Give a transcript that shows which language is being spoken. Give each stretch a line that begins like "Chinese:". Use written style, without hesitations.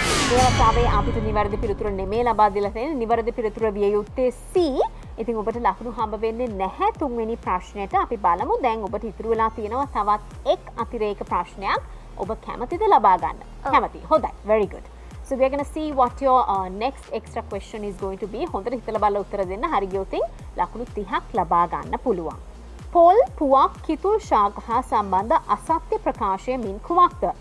Sinhala: මේ අවස්ථාවේ අපිට නිවැරදි පිළිතුර නෙමෙයි ලබා දීලා තියෙන්නේ. නිවැරදි පිළිතුර විය යුත්තේ C. ඉතින් ඔබට ලකුණු හම්බ වෙන්නේ නැහැ තුන්වෙනි ප්‍රශ්නයට. අපි බලමු දැන් ඔබට ඉතුරු වෙලා තියෙනවා තවත් එක් අතිරේක ප්‍රශ්නයක්. ඔබ කැමතිද ලබා ගන්න? කැමති. හොඳයි. Very good.
English: So we are going to see what your next extra question is going to be.
Sinhala: හොඳට හිතලා බලලා උත්තර දෙන්න. හරි ගියොත් ලකුණු 30ක් ලබා ගන්න පුළුවන්. පොල් පුවක් කිතුල් ශාක හා සම්බන්ධ අසත්‍ය ප්‍රකාශය මින් කුමක්ද?